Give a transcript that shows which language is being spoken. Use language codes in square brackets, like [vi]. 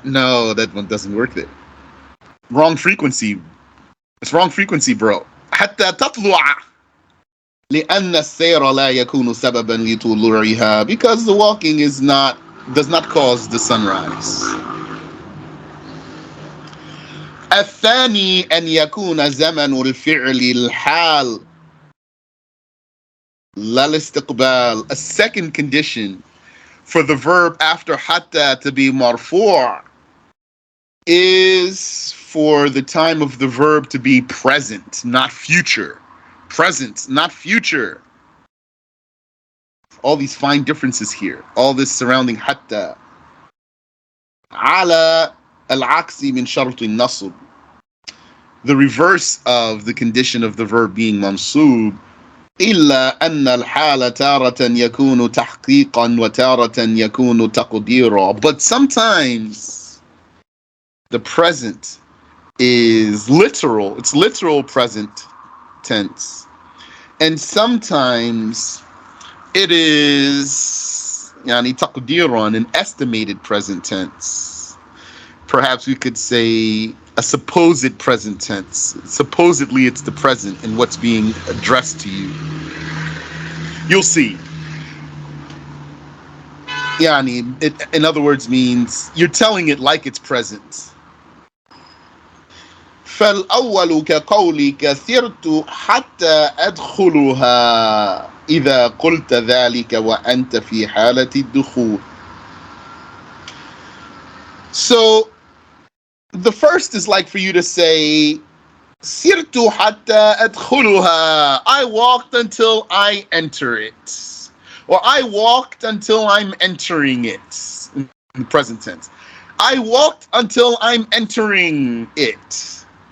[en] No, that one doesn't work there. Wrong frequency. It's wrong frequency, bro. [ar] حتى تطلع لأن السير لا يكون سببا لطلوعها, [en] because the walking does not cause the sunrise. [ar] الثاني أن يكون زمن الفعل الحال لا الاستقبال. [en] A second condition for the verb after حتى to be مرفوع is for the time of the verb to be present, not future. Present, not future. All these fine differences here. All this surrounding حتى. [ar] على العكس من شرط النصب. [en] The reverse of the condition of the verb being mansub. [ar] إلا أن الحال تارة يكون تحقيقا وتارة يكون تقديرا. [en] But sometimes the present is literal. It's literal present tense. And sometimes it is [ar] يعني تقديرا, [en] an estimated present tense. Perhaps we could say a supposed present tense. Supposedly it's the present and what's being addressed to you. You'll see. يعني, it, in other words, means you're telling it like it's present. [ar] فالأول كقولك سرت حتى أدخلها إذا قلت ذلك وأنت في حالة الدخول. [en] So the first is like for you to say [ar] سرت حتى أدخلها. [en] I walked until I enter it. Or I walked until I'm entering it. In the present tense. I walked until I'm entering it.